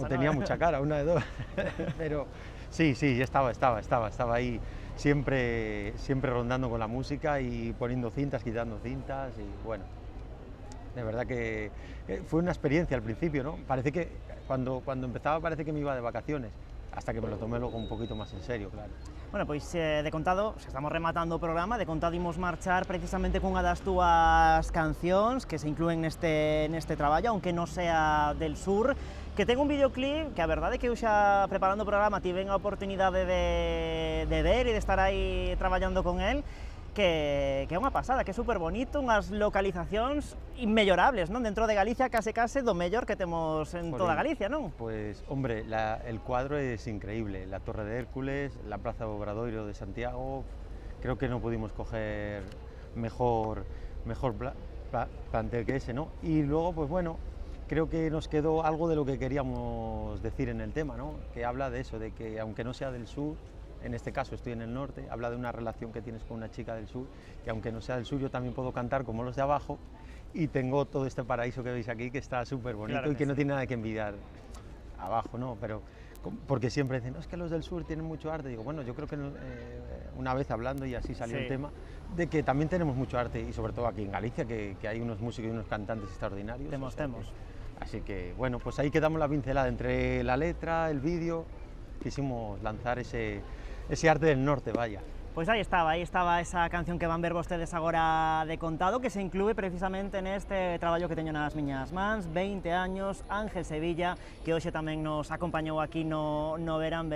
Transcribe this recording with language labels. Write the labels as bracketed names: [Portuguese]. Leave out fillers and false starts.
[Spanish] O tenía mucha cara, una de dos, pero sí, ya estaba ahí siempre rondando con la música y poniendo cintas, quitando cintas, y bueno, de verdad que fue una experiencia al principio, ¿no? Parece que cuando empezaba parece que me iba de vacaciones, hasta que me lo tomé luego un poquito más en serio, claro. [Galician] Bueno, pois de contado, se estamos rematando o programa, de contado imos marchar precisamente cunha das túas cancións que se inclúen neste traballo, aunque non sea del sur, que ten un videoclip que a verdade é que eu xa preparando o programa tive a oportunidade de ver e de estar aí traballando con el, que é unha pasada, que é super bonito, unhas localizacións inmellorables, non? Dentro de Galicia, case do mellor que temos en toda Galicia, non? [Spanish] Pues, hombre, el cuadro es increíble, la Torre de Hércules, la Plaza Obradoiro de Santiago, creo que no pudimos coger mejor plantel que ese, ¿no? Y luego, pues bueno, creo que nos quedó algo de lo que queríamos decir en el tema, ¿no? Que habla de eso, de que aunque no sea del sur, en este caso estoy en el norte, habla de una relación que tienes con una chica del sur, que aunque no sea del sur yo también puedo cantar como los de abajo, y tengo todo este paraíso que veis aquí que está súper bonito, claro, y que no tiene nada que envidiar abajo, ¿no? Pero porque siempre dicen, no, es que los del sur tienen mucho arte. Digo, bueno, yo creo que una vez hablando, y así salió el tema, de que también tenemos mucho arte, y sobre todo aquí en Galicia, que hay unos músicos y unos cantantes extraordinarios. [Galician] Temos. [Spanish] Así que, bueno, pues ahí quedamos la pincelada entre la letra, el vídeo, quisimos lanzar ese arte del norte, vaya. [Galician] Pois aí estaba esa canción que van ver vostedes agora de contado, que se inclúe precisamente neste traballo que teño nas miñas mans, 20 años, Ángel Sevilla, que hoxe tamén nos acompañou aquí no Verán.